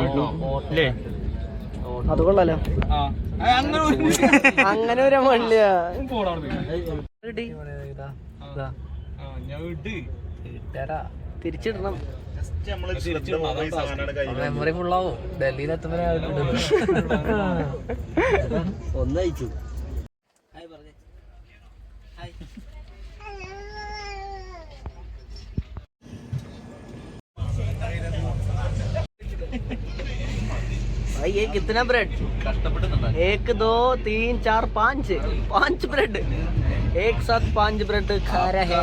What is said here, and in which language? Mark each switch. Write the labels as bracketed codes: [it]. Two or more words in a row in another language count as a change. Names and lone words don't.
[ml] അത് കൊള്ളാലോ. അങ്ങനെ ഒരു മള്ളിയാ തിരിച്ചിടണം. മെമ്മറി ഫുള്ളാവും. ഡൽഹിയിലെത്തുമ്പോ ഒന്നയച്ചു. [hi] भाई ये कितना ब्रेड? एक दो तीन चार पाँच पाँच ब्रेड एक साथ 5 ब्रेड खा रहे हैं.